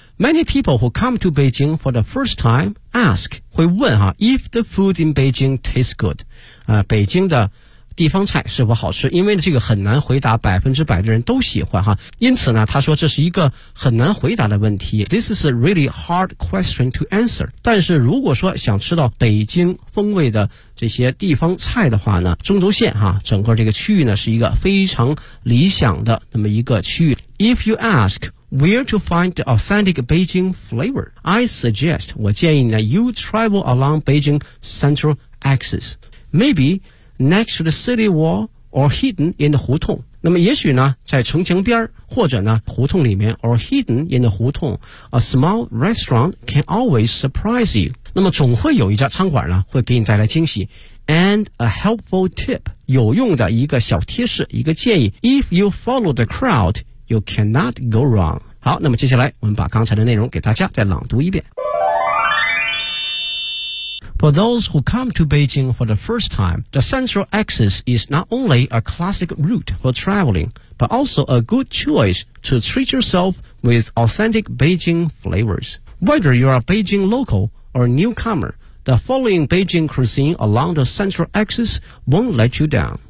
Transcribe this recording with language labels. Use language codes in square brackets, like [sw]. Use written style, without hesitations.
[en] Many people who come to Beijing for the first time ask, [zh] 会问哈 [en] if the food in Beijing tastes good, [zh] 北京的地方菜是否好吃，因为这个很难回答，百分之百的人都喜欢哈。因此呢他说这是一个很难回答的问题。 [en] This is a really hard question to answer. [zh] 但是如果说想吃到北京风味的这些地方菜的话呢，中轴线哈整个这个区域呢是一个非常理想的那么一个区域。 [en] If you ask,Where to find the authentic Beijing flavor? I suggest, [zh] 我建议呢 [en] you travel along Beijing central axis. Maybe next to the city wall or hidden in the 胡同。 [zh] 那么也许呢在城墙边或者呢胡同里面 [en] or hidden in the 胡同， a small restaurant can always surprise you. [zh] 那么总会有一家餐馆呢会给你带来惊喜。 [en] And a helpful tip, [zh] 有用的一个小贴士，一个建议， [en] If you follow the crowd,You cannot go wrong. [zh] 好，那么接下来我们把刚才的内容给大家再朗读一遍。 [en] For those who come to Beijing for the first time, the central axis is not only a classic route for traveling, but also a good choice to treat yourself with authentic Beijing flavors. Whether you are a Beijing local or newcomer, the following Beijing cuisine along the central axis won't let you down.